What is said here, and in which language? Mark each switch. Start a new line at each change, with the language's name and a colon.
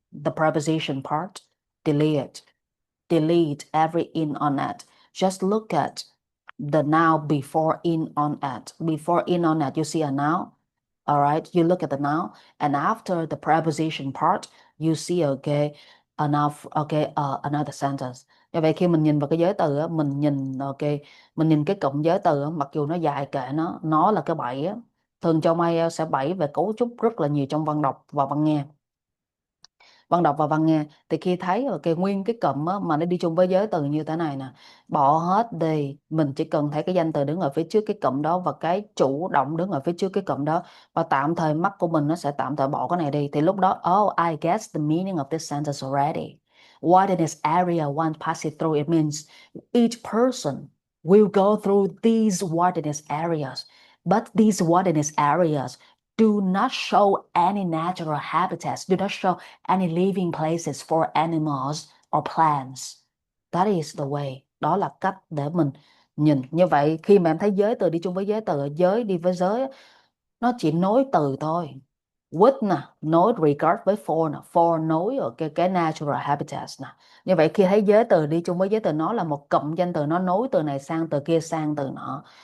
English: The preposition part, delete. Delete every in, on, at. Just look at the noun before in, on, at. Before in, on, at, you see a noun. All right, you look at the noun, and after the preposition part, you see another sentence.
Vietnamese: Như vậy khi mình nhìn vào cái giới từ á, mình nhìn cái cụm giới từ á, mặc dù nó dài kệ nó là cái bẫy á. Thường trong IELTS sẽ bẫy về cấu trúc rất là nhiều trong văn đọc và văn nghe. Văn đọc và văn nghe thì khi thấy nguyên cái cụm á, mà nó đi chung với giới từ như thế này nè, bỏ hết đi, mình chỉ cần thấy cái danh từ đứng ở phía trước cái cụm đó và cái chủ động đứng ở phía trước cái cụm đó, và tạm thời mắt của mình nó sẽ tạm thời bỏ cái này đi, thì lúc đó
English: I guess the meaning of this sentence already. Wilderness area one passing through, it means each person will go through these wilderness areas, but these wilderness areas do not show any natural habitats, do not show any living places for animals or plants. That is the way.
Vietnamese: Đó là cách để mình nhìn. Như vậy khi mà em thấy giới từ đi chung với giới từ, giới đi với giới, nó chỉ nối từ thôi. With nè, nối regard với for nè, for nối ở cái natural habitats nè. Như vậy khi thấy giới từ đi chung với giới từ, nó là một cụm danh từ, nó nối từ này sang từ kia sang từ nọ.